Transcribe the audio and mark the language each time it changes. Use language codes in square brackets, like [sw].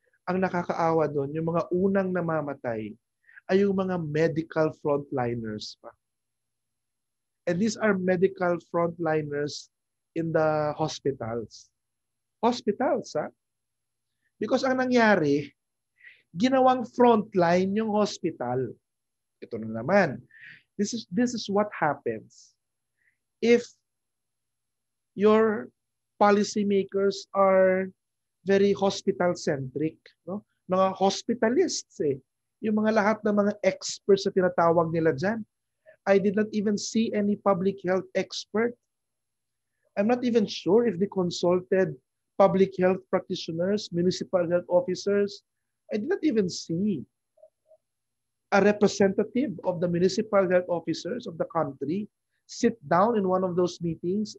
[tl] Ang nakakaawa doon, yung mga unang namamatay ay yung mga medical frontliners pa. [en] And these are medical frontliners in the hospitals. Hospitals, ha? [tl] Because ang nangyari, ginawang frontline yung hospital. Ito na naman. [en] This is what happens if your policymakers are very hospital-centric. [tl] No? Mga hospitalists eh. Yung mga lahat ng mga experts na tinatawag nila dyan. [en] I did not even see any public health expert. I'm not even sure if they consulted public health practitioners, municipal health officers. I did not even see a representative of the municipal health officers of the country sit down in one of those meetings.